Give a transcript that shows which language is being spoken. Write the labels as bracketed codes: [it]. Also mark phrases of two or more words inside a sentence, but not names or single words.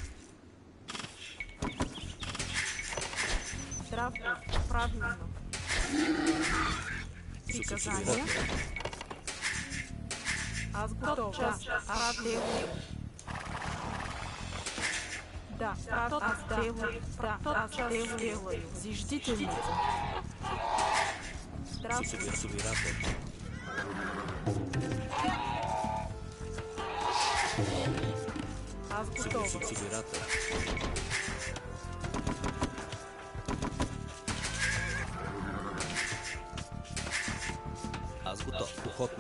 [ru] Здрав, правильно. Приказание. Аз готова. Аз делаю. Да, аз делаю. Да, аз делаю. Зиждителница. Здравствуй. Собирател. Аз готова. Собирател. Аз готов. Охотник.